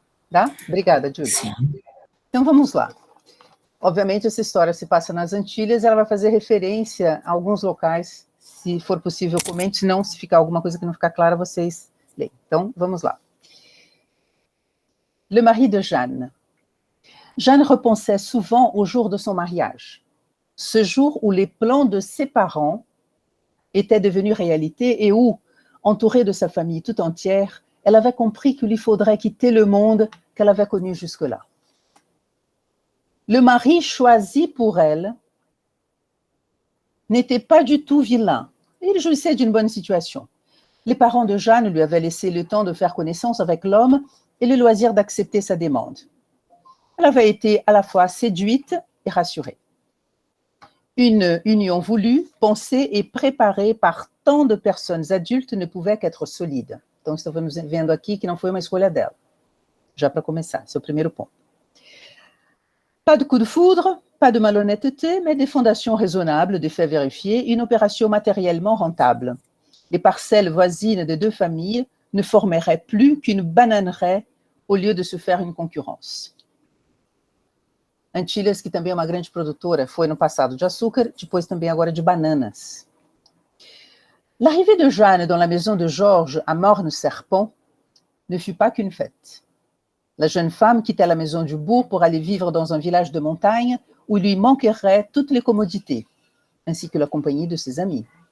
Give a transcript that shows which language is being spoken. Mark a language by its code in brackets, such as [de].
[pt] Dá? Obrigada, Júlia. Sim. Então, vamos lá. Obviamente, essa história se passa nas Antilhas, ela vai fazer referência a alguns locais. Se for possível, comente, se não, se ficar alguma coisa que não ficar clara, vocês leem. Então, vamos lá. [fr] Le mari de Jeanne. Jeanne repensait souvent au jour de son mariage, ce jour où les plans de ses parents étaient devenus réalité et où, entourée de sa famille tout entière, elle avait compris qu'il lui faudrait quitter le monde qu'elle avait connu jusque-là. Le mari choisi pour elle n'était pas du tout vilain. Il jouissait d'une bonne situation. Les parents de Jeanne lui avaient laissé le temps de faire connaissance avec l'homme et le loisir d'accepter sa demande. Elle avait été à la fois séduite et rassurée. Une union voulue, pensée et préparée par tant de personnes adultes ne pouvait qu'être solide. [pt] Então, estamos vendo aqui que não foi uma escolha dela. Já para começar, [fr] c'est [pt] o primeiro ponto. [fr] Pas de coup de foudre, pas de malhonnêteté, mais des fondations raisonnables, des faits vérifiés, une opération matériellement rentable. Les parcelles voisines des deux familles ne formeraient plus qu'une bananeraie au lieu de se faire une concurrence. [pt] Antilhas, que também é uma grande produtora, foi no passado de açúcar, depois também agora de bananas. [fr] L'arrivée de Jeanne dans la maison de Georges à Morne-Serpent ne fut pas qu'une fête. La jeune femme quittait la maison du bourg pour aller vivre dans un village de montagne où il lui manquerait toutes les commodités, ainsi que la compagnie de ses amis.